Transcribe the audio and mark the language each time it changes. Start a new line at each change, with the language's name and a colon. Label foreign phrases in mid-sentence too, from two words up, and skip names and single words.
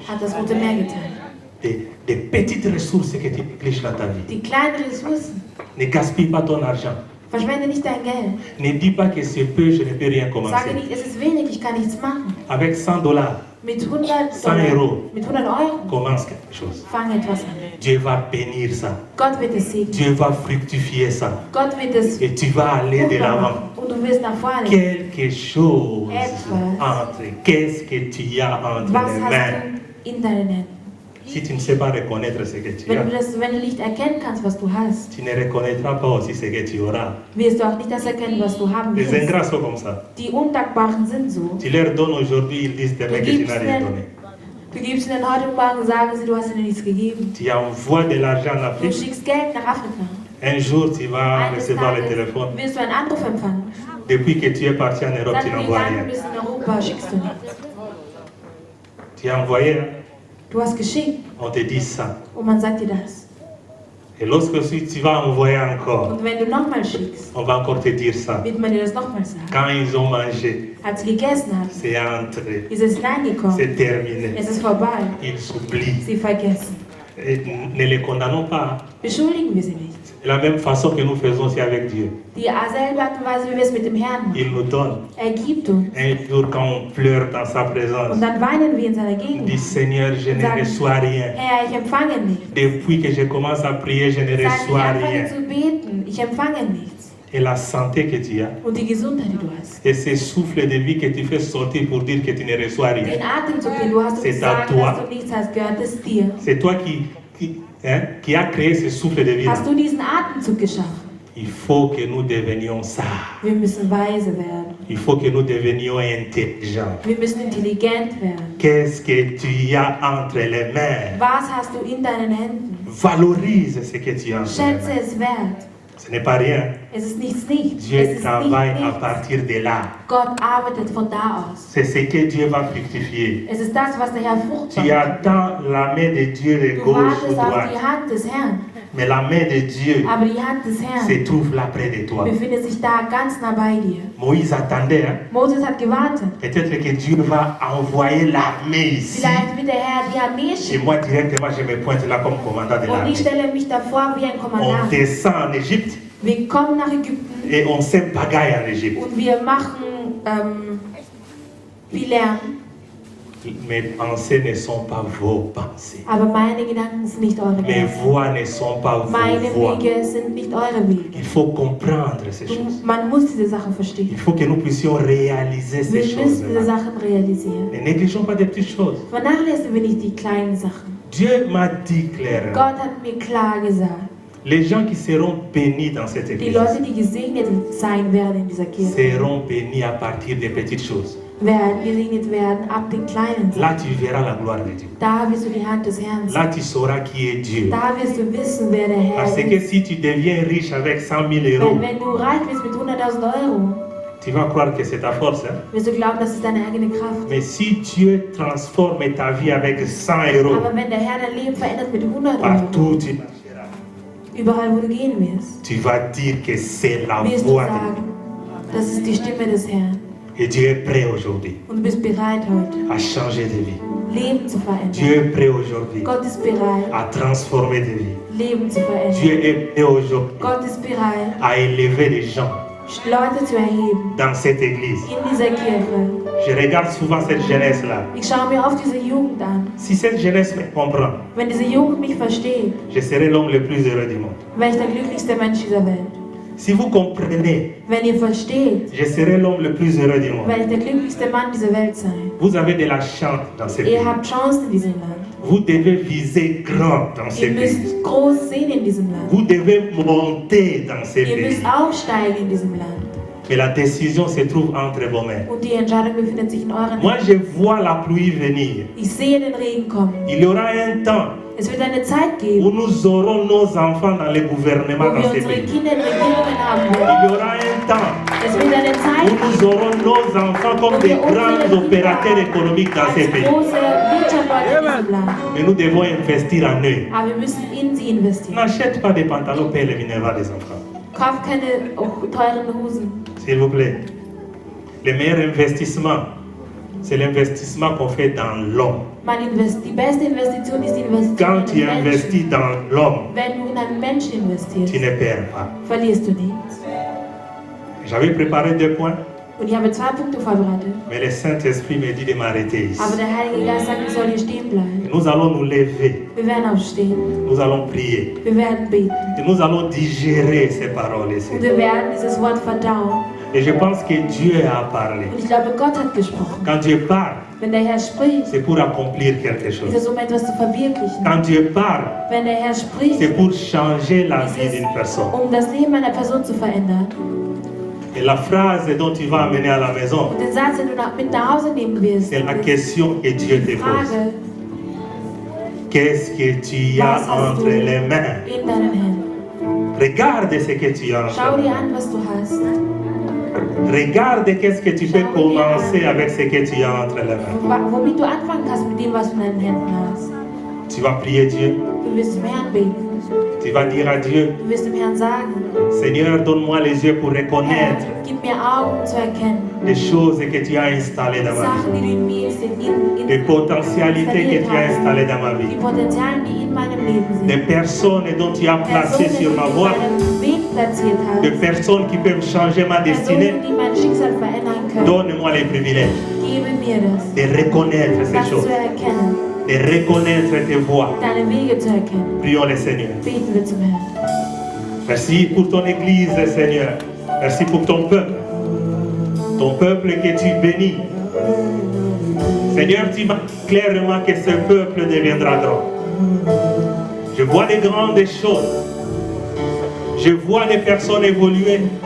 German: hat das Rote Meer geteilt.
French: Des petites ressources que tu négliges dans ta vie.
German: Die kleinen Ressourcen,
French: Ne gaspille pas ton argent.
German: Verschwende nicht dein Geld.
French: Ne dis pas que c'est peu, je ne peux rien
German: Sage
French: commencer.
German: nicht, es ist wenig, ich kann nichts machen.
French: Avec $100,
German: Mit 100 100 Dollar, Euro. mit 100 Euro,
French: commence quelque chose.
German: fang etwas an.
French: Dieu va bénir ça.
German: Gott wird es segnen.
French: Dieu va fructifier ça.
German: Gott wird es
French: Et tu vas aller de
German: fruchtbar
French: l'avant.
German: machen. Und du wirst nach vorne.
French: Quelque chose
German: Etwas.
French: entre. Qu'est-ce que tu as entre
German: Was
French: les
German: hast
French: mains?
German: du in deinen Händen?
French: Si tu ne sais pas reconnaître ce que tu
German: Wenn
French: as,
German: du nicht erkennen kannst, was du hast,
French: tu ne reconnaîtras pas aussi ce que tu auras.
German: wirst du auch nicht das erkennen, was du haben
French: Les
German: wirst.
French: ingrats sont comme ça.
German: Die Undankbaren sind so.
French: Tu leur donnes aujourd'hui, ils disent demain que tu n'as rien donné.
German: Du gibst ihnen heute und morgen, sagen sie, du hast ihnen nichts gegeben.
French: Tu envoies de l'argent en
German: Du
French: Afrique.
German: schickst Geld nach Afrika.
French: Un jour, tu vas
German: Eines
French: recevoir le
German: Tages
French: téléphone.
German: wirst du einen Anruf empfangen.
French: Depuis que tu es parti en Europe,
German: Seit
French: tu
German: du
French: n'envoies
German: gegangen
French: rien.
German: bist in Europa, schickst du nichts.
French: Tu as envoyé, hein?
German: Du hast geschickt
French: On te dit ça.
German: und man sagt dir das.
French: Et lorsque tu vas envoyer encore,
German: Und wenn du nochmal schickst,
French: on va encore te dire ça.
German: wird man dir das nochmal sagen.
French: Quand ils ont mangé,
German: Als sie gegessen haben,
French: c'est entré,
German: ist es hineingekommen.
French: c'est terminé.
German: Es ist vorbei.
French: Ils s'oublient.
German: Sie vergessen.
French: Et ne les condamnons pas.
German: Beschuldigen wir sie nicht.
French: De la même façon que nous faisons aussi avec Dieu.
German: Die selbe Art und Weise, wie wir es mit dem Herrn machen.
French: Il nous donne.
German: Er gibt uns.
French: Un jour, quand on pleure dans sa présence,
German: Und dann weinen wir in seiner
French: on
German: Gegenwart.
French: dit Seigneur, je ne
German: Sagen,
French: reçois rien.
German: Herr, ich empfange nichts.
French: Depuis que je commence à prier, je ne
German: Sag, ich
French: reçois
German: anfange
French: rien.
German: zu beten. Ich empfange nichts.
French: Et la santé que tu as,
German: Und die Gesundheit, die du hast.
French: et ce souffle de vie que tu fais sortir pour dire que tu ne reçois rien,
German: Den Atemzug, den du hast, um
French: C'est
German: zu
French: à
German: sagen,
French: toi.
German: dass du nichts hast, gehört es dir.
French: c'est toi qui a créé ce souffle de vie.
German: Hast du diesen Atemzug geschaffen?
French: Il faut que nous devenions ça.
German: Wir müssen weise werden.
French: Il faut que nous devenions intelligents.
German: Wir müssen intelligent werden.
French: Qu'est-ce que tu as entre les mains?
German: Was hast du in deinen Händen?
French: Valorise ce que tu as entre les
German: Schätze
French: mains.
German: es wert.
French: Ce n'est pas rien.
German: Es ist nichts, nichts. Es
French: Dieu
German: ist
French: travaille à
German: nichts.
French: partir de là.
German: Gott arbeitet von da aus.
French: C'est ce que Dieu va fructifier.
German: Es ist das, was der Herr fruchtbar
French: Tu
German: macht.
French: attends la main de Dieu de
German: Du
French: gauche ou
German: wartest auf die
French: droite.
German: Hand des Herrn.
French: Mais la main de Dieu
German: Aber die Hand des Herrn
French: se trouve là près de toi.
German: befindet sich da ganz nah bei dir.
French: Moïse attendait. Hein?
German: Moses hat gewartet.
French: Peut-être que Dieu va envoyer l'armée ici.
German: Vielleicht wird der Herr die Armee
French: Et
German: schicken.
French: moi, directement, je me pointe là comme commandant de
German: Und
French: l'armée.
German: ich stelle mich davor wie ein
French: On
German: Kommandant.
French: descend en Égypte
German: Wir kommen nach Ägypten
French: et on sème pagaille en Égypte.
German: und wir machen viel Lärm.
French: Mes pensées ne sont pas vos pensées.
German: Aber meine Gedanken sind nicht eure
French: Mes
German: Gedanken.
French: voix ne sont pas
German: Meine
French: vos voix.
German: Wege sind nicht eure Wege.
French: Il faut comprendre ces choses.
German: Man muss diese Sachen verstehen.
French: Il faut que nous puissions réaliser ces
German: Wir
French: choses.
German: müssen diese Sachen realisieren.
French: Ne négligeons pas des petites choses.
German: Vernachlässigen wir nicht die kleinen Sachen.
French: Dieu m'a dit clairement,
German: Gott hat mir klar gesagt,
French: les gens qui seront bénis dans cette
German: die
French: église
German: Leute, die gesegnet sein werden in dieser Kirche,
French: seront bénis à partir des petites choses.
German: werden gesegnet werden ab den kleinen Sachen.
French: Là, tu verras la gloire de Dieu.
German: Da wirst du die Hand des Herrn sehen.
French: Là, tu sauras qui est Dieu.
German: Da wirst du wissen, wer der Herr
French: Parce que
German: ist.
French: si tu deviens riche avec 100 000 euros,
German: Wenn du reich bist mit 100.000 Euro,
French: tu vas croire que c'est ta force. Hein?
German: wirst du glauben, das ist deine eigene Kraft.
French: Mais si Dieu transforme ta vie avec 100 euros,
German: Aber wenn der Herr dein Leben verändert mit 100 Euro,
French: partout tu marcheras,
German: überall wo du gehen wirst,
French: tu vas dire que c'est la
German: wirst du
French: voix de Dieu.
German: sagen, das ist die Stimme des Herrn.
French: Et Dieu est prêt aujourd'hui
German: Und du bist bereit heute,
French: à changer de vie.
German: Leben zu verändern.
French: Dieu est prêt aujourd'hui
German: Gott ist bereit,
French: à transformer des vies.
German: Leben zu
French: Dieu
German: verändern.
French: est prêt aujourd'hui
German: Gott ist bereit,
French: à élever les gens
German: Leute zu erheben
French: dans cette église.
German: in dieser Kirche.
French: Je regarde souvent cette jeunesse-là.
German: Ich schaue mir oft diese Jugend an.
French: Si cette jeunesse me comprend,
German: Wenn diese Jugend mich versteht,
French: je serai l'homme le plus heureux du monde.
German: wäre ich der glücklichste Mensch dieser Welt.
French: Si vous comprenez,
German: Wenn ihr versteht,
French: je serai l'homme le plus heureux du monde.
German: werde ich der glücklichste Mann dieser Welt sein.
French: Vous avez de la chance dans ce pays.
German: Ihr habt Chancen in diesem Land.
French: Vous devez viser grand dans ce
German: Ihr
French: pays.
German: müsst groß sehen in diesem Land.
French: Vous devez monter dans ce
German: Ihr
French: pays.
German: müsst aufsteigen in diesem Land.
French: Mais la décision se trouve entre vos mains.
German: Und die Entscheidung befindet sich in euren
French: Moi,
German: Händen.
French: je vois la pluie venir.
German: Ich sehe den Regen kommen.
French: Il y aura un temps
German: Es wird eine Zeit
French: où
German: geben,
French: nous aurons nos enfants dans le gouvernement
German: wo
French: dans
German: wir
French: ce
German: unsere
French: pays.
German: Kinder in Regierungen haben
French: Il
German: werden.
French: y aura un temps
German: Es wird eine
French: où
German: Zeit
French: nous aurons nos enfants comme des grands opérateurs économiques dans ce
German: als
French: pays.
German: große Wirtschaftsleute in diesem Land.
French: Mais nous devons investir en eux.
German: Aber wir müssen in sie investieren.
French: N'achète pas des pantalons pour les Minerva des enfants.
German: Kauft keine teuren Hosen.
French: S'il vous plaît. Le meilleur investissement, c'est l'investissement qu'on fait dans l'homme.
German: Die beste Investition ist die Investition
French: Quand tu
German: in den
French: investis
German: Menschen.
French: dans l'homme,
German: Wenn du in einen Menschen investierst,
French: tu ne perds pas.
German: verlierst du nichts.
French: J'avais préparé 2 points,
German: Und ich habe 2 Punkte vorbereitet.
French: mais le Saint-Esprit me dit de m'arrêter ici.
German: Aber der Heilige Geist sagt, ich soll hier stehen bleiben.
French: Nous allons nous lever,
German: Wir werden aufstehen.
French: nous allons prier,
German: Wir werden beten.
French: et nous allons digérer ces paroles ici.
German: Und wir werden dieses Wort verdauen.
French: Et je pense que Dieu a parlé.
German: Und ich glaube, Gott hat gesprochen.
French: Quand Dieu parle,
German: Wenn der Herr spricht,
French: c'est pour accomplir quelque
German: ist
French: chose.
German: es, um etwas zu verwirklichen.
French: Quand Dieu parle,
German: Wenn der Herr spricht,
French: c'est pour changer la
German: ist
French: vie
German: es,
French: d'une personne.
German: um das Leben einer Person zu verändern.
French: Et la phrase dont tu vas amener à la maison,
German: Und den Satz, den du mit nach Hause nehmen wirst,
French: c'est la question que Dieu te
German: die
French: pose.
German: Frage,
French: Qu'est-ce que tu as
German: was hast
French: entre
German: du
French: les mains?
German: in deinen Händen?
French: Regarde ce que tu as
German: Schau
French: entre les
German: dir
French: mains.
German: an, was du hast.
French: Regarde qu'est-ce que tu peux commencer avec ce que tu as entre les mains.
German: Womit du anfangen kannst mit dem, was du in deinen Händen hast.
French: Tu vas prier Dieu.
German: Du wirst zum Herrn beten.
French: Tu vas dire à Dieu,
German: Du wirst dem Herrn sagen,
French: Seigneur, donne-moi les yeux pour reconnaître
German: Herr, gib mir Augen zu erkennen.
French: les choses que tu as installées dans ma vie.
German: Sachen, die du in mir
French: Les potentialités que tu as installées dans ma
German: die
French: vie.
German: Potenziale, die in meinem Leben
French: Des
German: sind.
French: personnes dont tu as placé
German: Personen, die
French: sur
German: du
French: ma
German: in
French: voie.
German: meinem Weg platziert
French: Des
German: hast.
French: personnes qui peuvent changer ma destinée.
German: Personen, die mein Schicksal verändern können.
French: Donne-moi les privilèges
German: Gebe mir das.
French: de reconnaître ces
German: Das
French: choses,
German: zu erkennen.
French: de reconnaître tes voies.
German: Deine Wege zu erkennen.
French: Prions le Seigneur.
German: Beten wir zum Herrn.
French: Merci pour ton Église, Seigneur. Merci pour ton peuple. Ton peuple que tu bénis. Seigneur, tu m'as dit clairement que ce peuple deviendra grand. Je vois des grandes choses. Je vois des personnes évoluer.